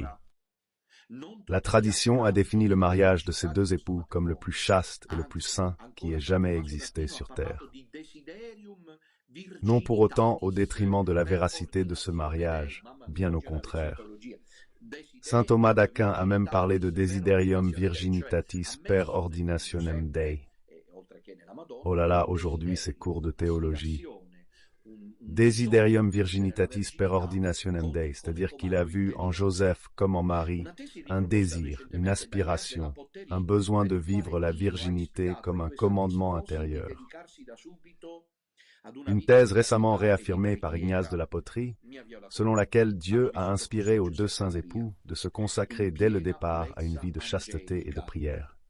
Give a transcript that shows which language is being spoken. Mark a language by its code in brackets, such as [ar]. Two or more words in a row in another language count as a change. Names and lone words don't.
[fr] La tradition a défini le mariage de ces deux époux comme le plus chaste et le plus saint qui ait jamais existé sur terre. Non pour autant au détriment de la véracité de ce mariage, bien au contraire. Saint Thomas d'Aquin a même parlé de [la] desiderium virginitatis per ordinationem Dei. [fr] Oh là là, aujourd'hui c'est cours de théologie. [la] Desiderium virginitatis per ordinationem Dei, [fr] c'est-à-dire qu'il a vu en Joseph comme en Marie un désir, une aspiration, un besoin de vivre la virginité comme un commandement intérieur. Une thèse récemment réaffirmée par Ignace de la Poterie, selon laquelle Dieu a inspiré aux deux saints époux de se consacrer dès le départ à une vie de chasteté et de prière.